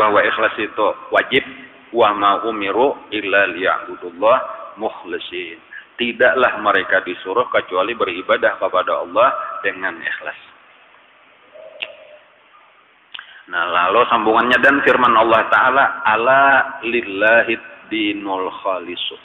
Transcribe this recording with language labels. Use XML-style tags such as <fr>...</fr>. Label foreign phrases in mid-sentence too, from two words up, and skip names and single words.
<id>bahwa ikhlas itu wajib,</id> <ar>وما أمروا إلا ليعبدوا الله مخلصين.</ar> <id>Tidaklah mereka disuruh kecuali beribadah kepada Allah dengan ikhlas. Nah, lalu sambungannya dan firman Allah Ta'ala,</id> <ar>ألا لله الدين الخالص.</ar>